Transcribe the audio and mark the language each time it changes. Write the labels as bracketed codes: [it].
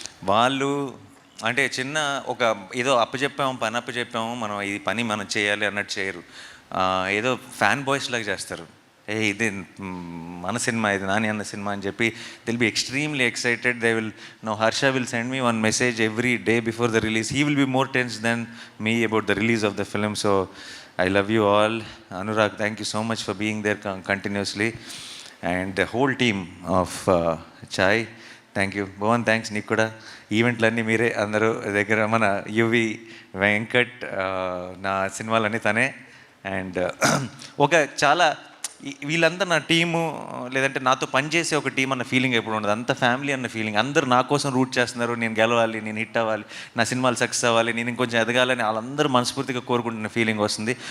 [te] వాళ్ళు అంటే చిన్న ఒక ఏదో పని అప్పచెప్పాము, మనం ఈ పని మనం చేయాలి అన్నట్టు చేయరు. ఏదో ఫ్యాన్ బాయ్స్ లాగా చేస్తారు. ఇది మన సినిమా, ఇది నాని అన్న సినిమా అని చెప్పి Dil [en] Be extremely excited. They will know Harsha will send me 1 message every day before the release. He will be more tense then me about the release of the film. So I love you all. Anurag, thank you so much for being there continuously. And the whole team of Chai, thank you. [te] Bhavan, thanks నీకు కూడా. ఈవెంట్లన్నీ మీరే అందరూ దగ్గర. మన UV Venkat, నా సినిమాలన్నీ తనే. And ఒక చాలా వీళ్ళంతా నా టీము, లేదంటే నాతో పనిచేసే ఒక టీం అన్న ఫీలింగ్ ఎప్పుడు ఉండదు. అంత ఫ్యామిలీ అన్న ఫీలింగ్. అందరూ నా కోసం రూట్ చేస్తున్నారు, నేను గెలవాలి, నేను హిట్ అవ్వాలి, నా సినిమాలు సక్సెస్ అవ్వాలి, నేను ఇంకొంచెం ఎదగాలని వాళ్ళందరూ మనస్ఫూర్తిగా కోరుకుంటున్న ఫీలింగ్ వస్తుంది.